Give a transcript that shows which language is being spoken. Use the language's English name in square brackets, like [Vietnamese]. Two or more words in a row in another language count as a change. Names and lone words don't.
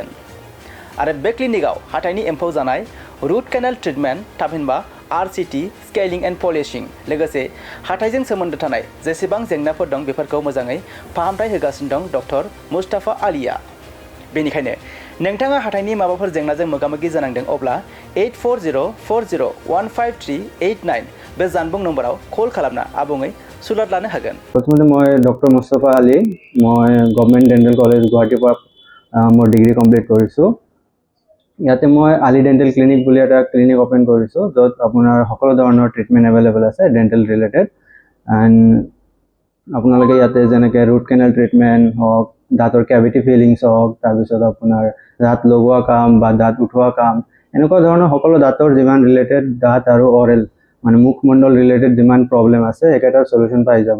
[Bodo] आरो बे क्लिनिकआव हाथाइनि एम्फौ जानाय, [English] root canal treatment, [Bodo] थामहिनबा आरसीटी, [English] scaling and polishing [Bodo] लोगोसे हाथाइजों सोमोन्दो थानाय जेसेबां जेंनाफोर दं बेफोरखौ मोजाङै फाहामथाय होगासिनो दं डक्टर मुस्ताफा आलिया। बेनिखायनो नोंथाङा हाथाइनि माबाफोर जेंनाजों मोगा-मोगि जानांदों अब्ला 8404015389 बे जानबुं नम्बराव कल खालामना आबुङै सुलाद लानो हागोन। [Assamese] প্ৰথমতে মই ডক্টৰ মুস্তাফা আলি মই গভৰ্নমেণ্ট ডেণ্টেল কলেজ গুৱাহাটীৰ পৰা মোৰ ডিগ্ৰী কমপ্লিট কৰিছোঁ। ইয়াতে মই আলি ডেণ্টেল ক্লিনিক বুলি এটা ক্লিনিক ওপেন কৰিছোঁ য'ত আপোনাৰ সকলো ধৰণৰ ট্ৰিটমেণ্ট এভেইলেবল আছে [English] dental related. [Assamese] এণ্ড আপোনালোকে ইয়াতে যেনেকৈ [English] root canal treatment [Assamese] হওক, দাঁতৰ [English] cavity fillings [Assamese] হওক, তাৰপিছত আপোনাৰ দাঁত লগোৱা কাম বা দাঁত উঠোৱা কাম, এনেকুৱা ধৰণৰ সকলো দাঁতৰ যিমান ৰিলেটেড দাঁত আৰু অৰেল মানে মুখমণ্ডল ৰিলেটেড যিমান প্ৰব্লেম আছে একেটাৰ সলিউশন পাই যাব।